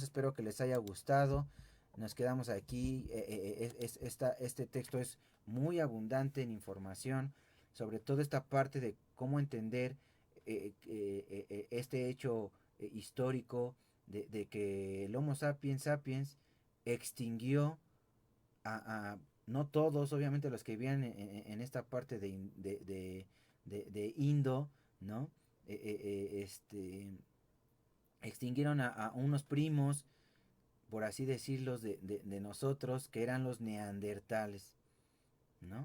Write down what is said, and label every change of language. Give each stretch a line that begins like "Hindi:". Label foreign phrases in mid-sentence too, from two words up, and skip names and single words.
Spanish: Espero que les haya gustado. Nos quedamos aquí. Este texto es muy abundante en información. Sobre todo esta parte de cómo entender este hecho histórico de que el Homo sapiens sapiens extinguió no todos, obviamente los que vivían en esta parte de Indo, ¿no? Extinguieron a unos primos, por así decirlo, de nosotros, que eran los neandertales, ¿no?